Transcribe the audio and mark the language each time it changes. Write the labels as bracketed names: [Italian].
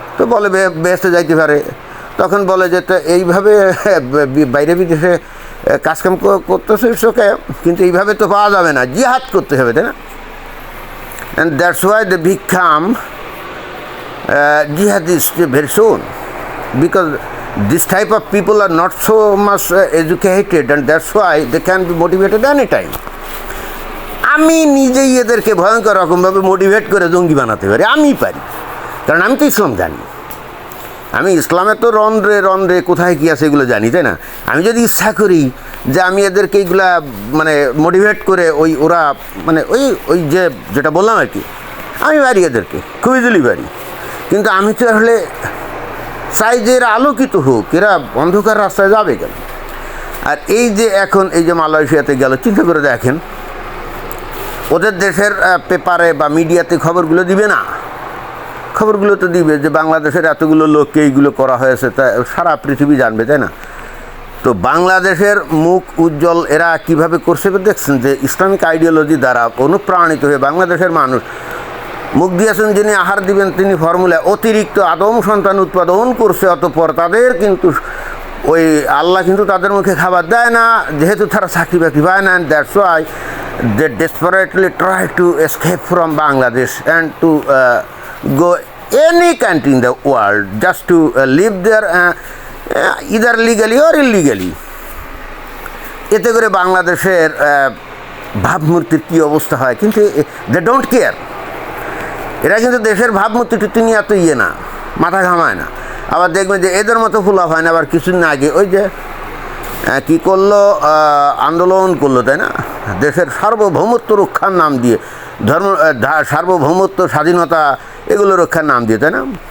[Bangla] তো বলে বেহেশতে যাইতে পারে। তখন বলে যে তো এইভাবে বাইরে বিদেশে কাজকাম করতেছে ইটসকে, কিন্তু এইভাবে তো পাওয়া যাবে না, জিহাদ করতে হবে, তাই না? [English] And that's why they become jihadists very soon, because this type of people are not so much educated, and that's why they can be motivated anytime. [Bangla] আমি নিজেই এদেরকে ভয়ঙ্কর রকমভাবে মোটিভেট করে জঙ্গি বানাতে পারি, আমি পারি, কারণ আমি তো ইসলাম জানি। আমি ইসলামের তো রন্ধ্রে রন্ধ্রে কোথায় কী আছে এগুলো জানি, তাই না? আমি যদি ইচ্ছা করি যে আমি এদেরকে এইগুলা মানে মোটিভেট করে ওই ওরা মানে ওই ওই যে যেটা বললাম আর কি, আমি পারি এদেরকে খুব ইজিলি পারি। কিন্তু আমি তো আসলে চাই যে এরা আলোকিত হোক, এরা অন্ধকার রাস্তায় যাবে কেন? আর এই যে এখন এই যে মালয়েশিয়াতে গেল, চিন্তা করে দেখেন, ওদের দেশের পেপারে বা মিডিয়াতে খবরগুলো দিবে না, খবরগুলো তো দিবে যে বাংলাদেশের এতগুলো লোককে এইগুলো করা হয়েছে, তা সারা পৃথিবী জানবে, তাই না? তো বাংলাদেশের মুখ উজ্জ্বল এরা কিভাবে করছে দেখছেন, যে ইসলামিক আইডিওলজি দ্বারা অনুপ্রাণিত হয়ে বাংলাদেশের মানুষ মুখ দিয়েছেন যিনি আহার দিবেন তিনি ফর্মুলায় অতিরিক্ত আদম সন্তান উৎপাদন করছে। অতঃপর তাদের কিন্তু ওই আল্লাহ কিন্তু তাদের মুখে খাবার দেয় না, যেহেতু তারা চাকরি বাকরি পায় না। That's why [English] they desperately try to escape from Bangladesh and to go any country in the world just to live there either legally or illegally. [Bangla] এতে করে বাংলাদেশের ভাবমূর্তির কী অবস্থা হয়, কিন্তু [English] they don't care. [Bangla] এরা কিন্তু দেশের ভাবমূর্তিটি তিনি এত না, মাথা ঘামায় না। আবার দেখবেন যে এদের মতো ফুলাফ হয় না। আবার কিছুদিন আগে ওই যে কী করলো, আন্দোলন করলো, তাই না, দেশের সার্বভৌমত্ব রক্ষার নাম দিয়ে, সার্বভৌমত্ব, স্বাধীনতা, এগুলো রক্ষার নাম দিয়ে, তাই না।